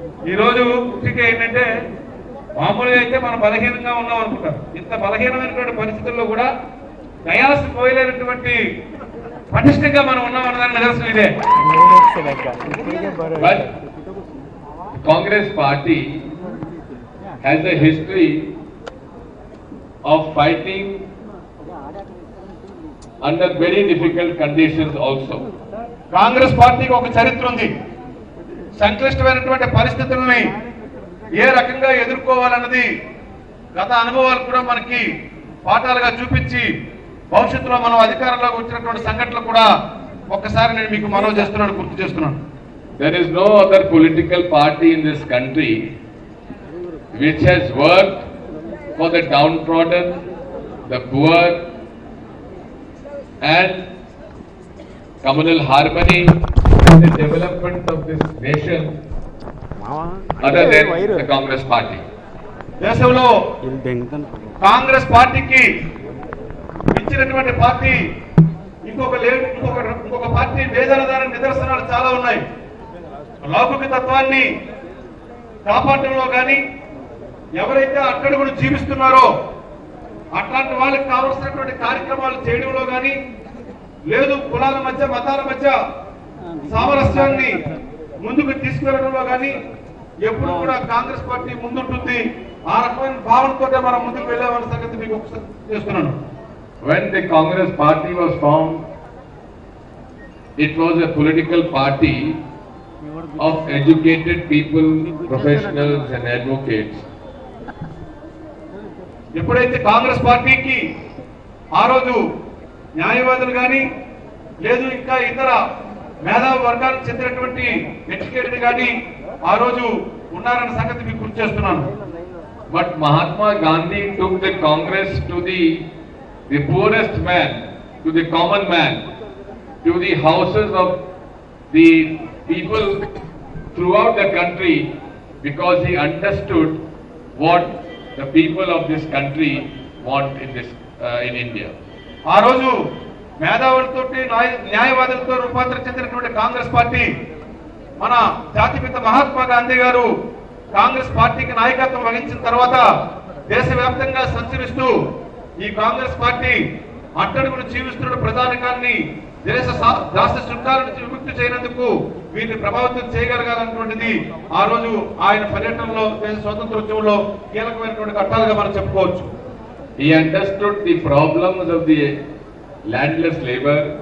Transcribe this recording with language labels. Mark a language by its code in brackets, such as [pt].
[te] ఈ రోజు ముఖ్యంగా ఏంటంటే మామూలుగా అయితే మనం బలహీనంగా ఉన్నాం అనుకుంటాం. ఇంత బలహీనమైనటువంటి పరిస్థితుల్లో కూడా దయాసు పోయలేనటువంటి పటిష్టంగా మనం ఉన్నాం అన్నదాన్ని నిదర్శనం ఇదే. [en] But Congress Party has a history of fighting under very difficult conditions also. [te] Congress పార్టీకి ఒక చరిత్ర ఉంది. సంక్లిష్టమైనటువంటి పరిస్థితుల్ని ఏ రకంగా ఎదుర్కోవాలన్నది గత అనుభవాలు కూడా మనకి పాఠాలుగా చూపించి భవిష్యత్తులో మనం అధికారంలోకి వచ్చినటువంటి సంఘటనలు కూడా ఒక్కసారి నేను మీకు మనవి చేస్తున్నాను, గుర్తు చేస్తున్నాను. [en] There is no other political party in this country which has worked for the downtrodden, the poor and communal harmony and the development of this nation other than the Congress Party. [te] దేశంలో కాంగ్రెస్ పార్టీకి ఇచ్చినటువంటి party ఇంకొక party లేదన్నదాని నిదర్శనాలు చాలా ఉన్నాయి. లౌకిక తత్వాన్ని కాపాడటంలో కానీ ఎవరైతే అట్టడుగును జీవిస్తున్నారో అట్లాంటి వాళ్ళకి కావలసినటువంటి కార్యక్రమాలు చేయడంలో కానీ లేదు కులాల మధ్య మతాల మధ్య సామరస్యాన్ని ముందుకు తీసుకెళ్లడంలో కానీ ఎప్పుడు కూడా కాంగ్రెస్ పార్టీ ముందుంటుంది. ఆ రకమైన భావనతో మనం ముందుకు వెళ్ళామన్న సంగతి మీకు ఒకసారి చేస్తున్నాను. [en] When the Congress Party was formed, it was a political party of educated people, professionals and advocates. [te] ఎప్పుడైతే కాంగ్రెస్ పార్టీకి ఆ రోజు న్యాయవాదులు కానీ లేదు ఇంకా ఇతర మేధావి వర్గాలకు చెందినటువంటి ఎడ్యుకేటెడ్ కానీ ఆ రోజు ఉన్నారన్న సంగతి మీకు గుర్తు చేస్తున్నాను. [en] But Mahatma Gandhi took the Congress to the poorest man, to the common man, to the houses of the people throughout the country because he understood what the people of this country want in India. [te] ఆ రోజు మేధావులతో న్యాయవాదులతో రూపాంతరం చెందినటువంటి Congress party మన జాతిపిత మహాత్మా గాంధీ గారు కాంగ్రెస్ పార్టీకి నాయకత్వం వహించిన తర్వాత దేశవ్యాప్తంగా సంచరిస్తూ ఈ కాంగ్రెస్ పార్టీ అట్టడుగును జీవిస్తున్న ప్రధానికాన్ని దేశ దాస్య శృంఖాల నుంచి విముక్తి చేయనందుకు వీరిని ప్రభావితం చేయగలగాలన్నటువంటిది ఆ రోజు ఆయన పర్యటనలో దేశ స్వాతంత్రోద్యమంలో కీలకమైనటువంటి ఘట్టాలుగా మనం చెప్పుకోవచ్చు. [en] He understood the problems of the landless labor.